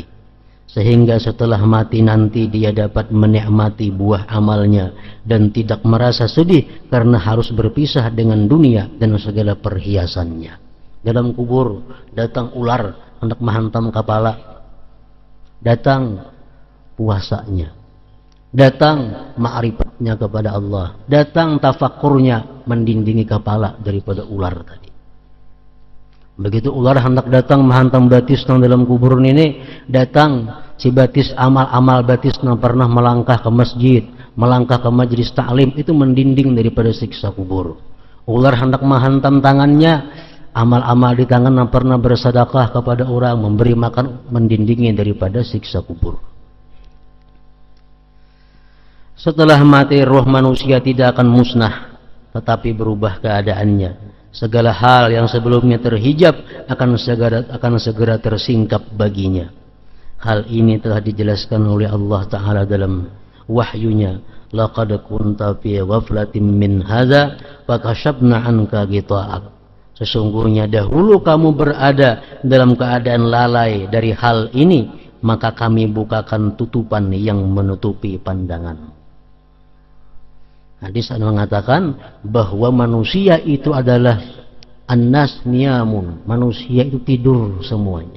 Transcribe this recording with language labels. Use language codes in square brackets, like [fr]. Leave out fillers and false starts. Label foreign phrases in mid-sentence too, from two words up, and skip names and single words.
[id] Sehingga setelah mati nanti dia dapat menikmati buah amalnya dan tidak merasa sedih karena harus berpisah dengan dunia dan segala perhiasannya. Dalam kubur datang ular hendak menghantam kepala, datang puasanya, datang ma'rifatnya kepada Allah, datang tafakurnya mendindingi kepala daripada ular tadi. [bjn] Begitu ular hendak datang menghantam batis nang dalam kubur ini, datang si batis amal-amal batis nang pernah melangkah ke masjid, melangkah ke majelis taklim, itu mendinding daripada siksa kubur. [id] Ular hendak menghantam tangannya, amal-amal di tangan yang pernah bersedekah kepada orang, memberi makan, mendindingi daripada siksa kubur. Setelah mati, roh manusia tidak akan musnah, tetapi berubah keadaannya. Segala hal yang sebelumnya terhijab akan segera tersingkap baginya. Hal ini telah dijelaskan oleh Allah Ta'ala dalam wahyunya. [ar] لقد كنت في غفلة من هذا فكشفنا عنك غطاءك. [id] Sesungguhnya dahulu kamu berada dalam keadaan lalai dari hal ini, maka kami bukakan tutupan yang menutupi pandangan. Hadis mengatakan bahwa manusia itu adalah [ar] الناس نيام, [id] manusia itu tidur semuanya.